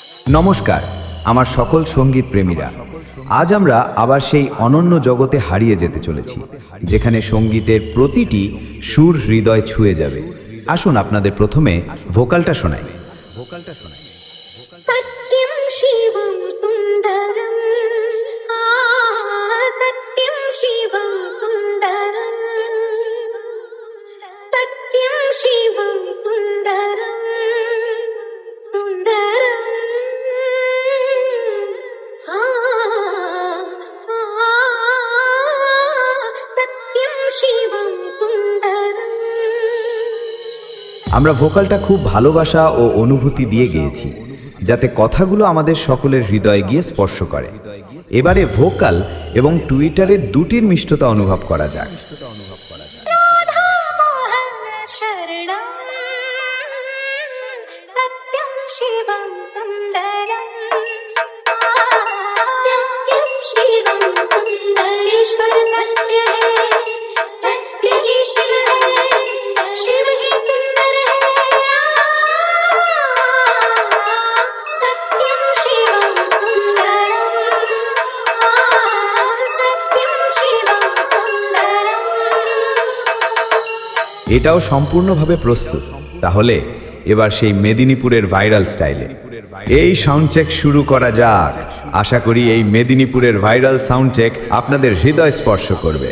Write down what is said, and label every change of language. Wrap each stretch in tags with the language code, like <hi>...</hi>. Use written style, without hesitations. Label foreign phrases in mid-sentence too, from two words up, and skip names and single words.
<bn>নমস্কার আমার সকল সঙ্গীত প্রেমীরা। আজ আমরা আবার সেই অনন্য জগতে হারিয়ে যেতে চলেছি, যেখানে সঙ্গীতের প্রতিটি সুর হৃদয় ছুঁয়ে যাবে। আসুন আপনাদের প্রথমে ভোকালটা শোনাই।</bn> <hi>সত্যম শিবম সুন্দরম, সত্যম শিবম সুন্দরম, সত্যম শিবম सुंदरम, सुंदरम, सत्यम शिवम सुंदरम।</hi> <bn>আমরা ভোকালটা খুব ভালোবাসা ও অনুভূতি দিয়ে গেয়েছি, যাতে কথাগুলো আমাদের সকলের হৃদয়ে গিয়ে স্পর্শ করে। এবারে ভোকাল এবং টুইটারের দুটির মিষ্টতা অনুভব করা যাক।</bn> <hi>राधा मोहन शरणम, सत्यम शिवम सुंदरम, सत्यम शिवम सुंदरेश्वर सत्य है, सत्य ही शिव है, शिव ही सुंदर है। सत्यम शिवम सुंदरम, सत्यम शिवम सुंदरम।</hi> <bn>এটাও সম্পূর্ণভাবে প্রস্তুত। তাহলে এবার সেই মেদিনীপুরের ভাইরাল স্টাইলে এই সাউন্ড চেক শুরু করা যাক। আশা করি এই মেদিনীপুরের ভাইরাল সাউন্ড চেক আপনাদের হৃদয় স্পর্শ করবে।</bn>